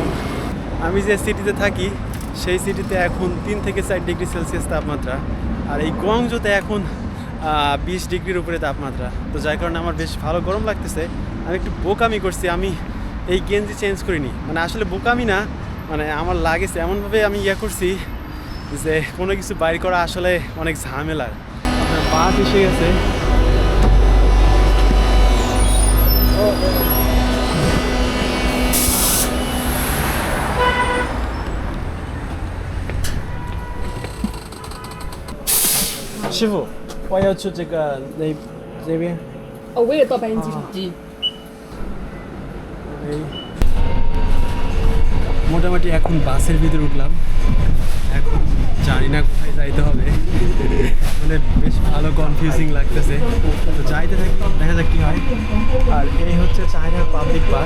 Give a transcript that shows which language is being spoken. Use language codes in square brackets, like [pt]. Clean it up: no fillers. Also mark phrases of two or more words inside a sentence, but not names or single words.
[bn] আমি যে সিটিতে থাকি সেই সিটিতে এখন 3 থেকে 4 ডিগ্রি সেলসিয়াস তাপমাত্রা, আর এই গোয়াংজোতে এখন 20 ডিগ্রির উপরে তাপমাত্রা। তো যার কারণে আমার বেশ ভালো গরম লাগতেছে। আমি একটু বোকামি করছি, আমি এই গেঞ্জি চেঞ্জ করিনি। মানে আসলে বোকামি না, মানে আমার লাগেছে এমনভাবে আমি করছি যে কোনো কিছু বাইর করা আসলে অনেক ঝামেলার। আপনার বাস এসে গেছে। [zh] 师傅，我要去这边。哦，我也到白云机场。 [bn] মোটামুটি এখন বাসের ভিতরে উঠলাম, এখন জানি না কোথায় যাইতে হবে। মানে বেশ ভালো কনফিউজিং লাগতেছে। তো যাইতে থাকি, দেখা যাক কী হয়। আর এই হচ্ছে চায়নার [en] public bus.